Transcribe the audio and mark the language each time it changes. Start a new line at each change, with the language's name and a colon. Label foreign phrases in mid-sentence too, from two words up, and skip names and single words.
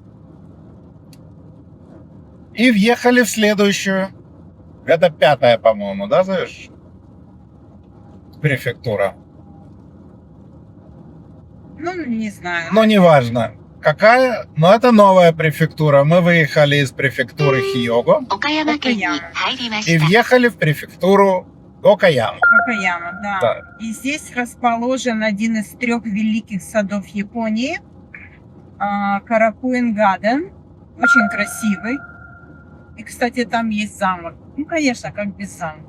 Russian: И въехали в следующую. Это 5-я, по-моему, да, знаешь? Префектура. Ну, не знаю. Но неважно, какая, но это новая префектура. Мы выехали из префектуры Хиёго
Japanese: 岡山県に入りま
Russian: и
Japanese: した
Russian: въехали в префектуру Окаяма. Окаяма, да. Да. И здесь расположен один из 3 великих садов Японии. Каракуин Гаден. Очень красивый. И, кстати, там есть замок. Ну, конечно, как без замка.